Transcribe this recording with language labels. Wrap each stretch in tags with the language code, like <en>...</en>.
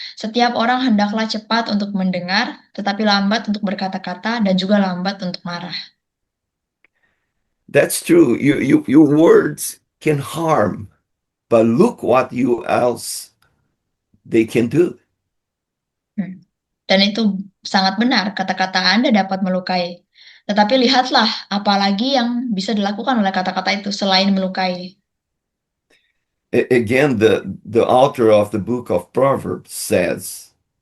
<id>Setiap orang hendaklah cepat untuk mendengar, tetapi lambat untuk berkata-kata dan juga lambat untuk marah."</id> <en>That's true. Your words can harm, but look what you else they can do. Hmm.</en> <id>Dan itu sangat benar, kata-kata Anda dapat melukai. Tetapi lihatlah, apalagi yang bisa dilakukan oleh kata-kata itu selain melukai.</id> <en>Again, the author of the book of Proverbs says,</en>